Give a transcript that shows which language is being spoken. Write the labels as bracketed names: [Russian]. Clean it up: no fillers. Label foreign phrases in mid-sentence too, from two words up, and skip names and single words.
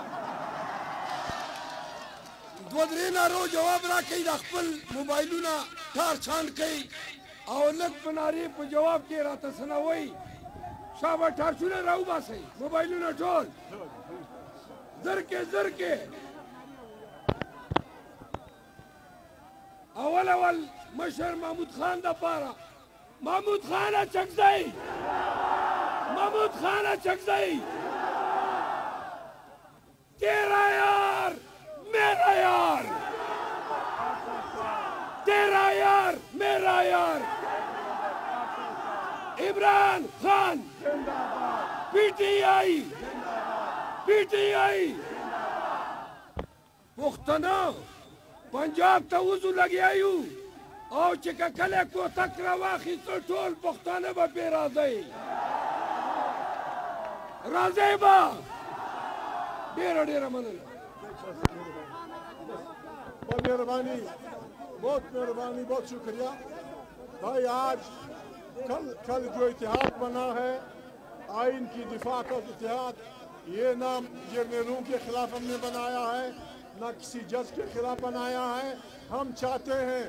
[Pashto] دوه درې نارو جواب راکوي د خپل موبایلونه ټار چاند کوي او لږ په نارې په جواب کې راته څه نه وایي شابه ټارچونه راوباسئ موبایلونه ټول زرکې اول مشر محمود خان د پاره محمود خانه چکځئ [Urdu] تیرا یار میرا یار تیرا یار میرا یار [Pashto] عمران خان پی ٹی آئی پښتنو پنجاب ته وځو لګیا یو او چې کله کوتک راواخیستو ټول پښتانه به پرې راځئ به ډېره مننه [Urdu] بہت مہربانی بہت شکریہ بھائی آج کل جو اتحاد بنا ہے آئین کی دفاع کا اتحاد یہ نام جرنلوں کے خلاف ہم نے بنایا ہے نہ کسی جج کے خلاف بنایا ہے ہم چاہتے ہیں